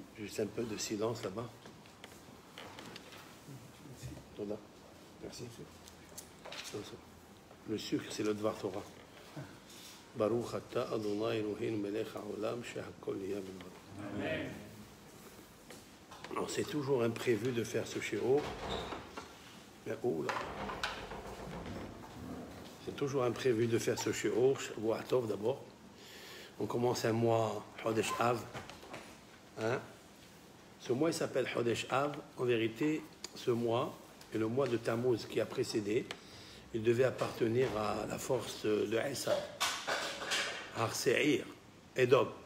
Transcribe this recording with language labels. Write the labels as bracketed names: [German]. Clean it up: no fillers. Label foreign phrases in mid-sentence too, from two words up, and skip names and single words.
[French] juste un peu de silence là-bas. Merci. Le sucre, c'est le Dvar Torah. [Hebrew] ברוך אתה אדוני אלוהים מלך העולם שהכל נהיה בדברו. [French] Amen. Alors c'est toujours imprévu de faire ce shiur. Mais oh là. C'est toujours imprévu de faire ce shiur. [Hebrew] שבוע טוב d'abord. [French] On commence un mois, Chodesh Av. Hein? Ce mois, il s'appelle Chodesh Av. En vérité, ce mois et le mois de Tammuz qui a précédé, il devait appartenir à la force de Esav, Har Seir, Edom.